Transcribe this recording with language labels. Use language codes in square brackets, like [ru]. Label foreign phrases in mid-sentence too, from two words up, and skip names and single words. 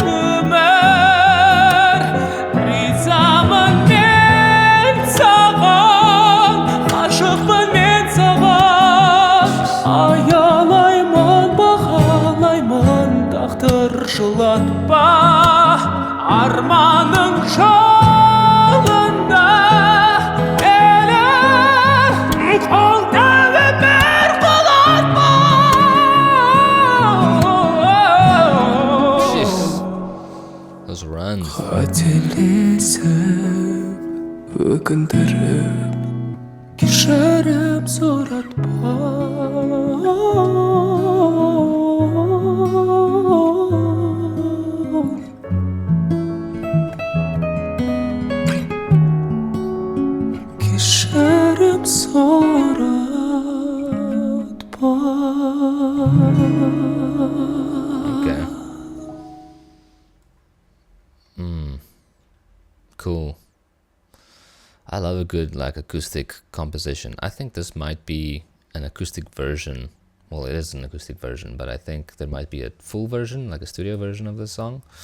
[kk] өмір ризамын мен саған ғашықпын мен саған аялаймын бағалаймын тағдыр жылатпа арманың жолында елім қолдағы бір құлатма. [en] Those runs. [kk] Қателесіп өкіндіріп кешірім сұратпа кешірім сұратпа. [en] Okay. Cool. I love a good acoustic composition. I think this might be an acoustic version. Well, it is an acoustic version, but I think there might be a full version, like a studio version of this song.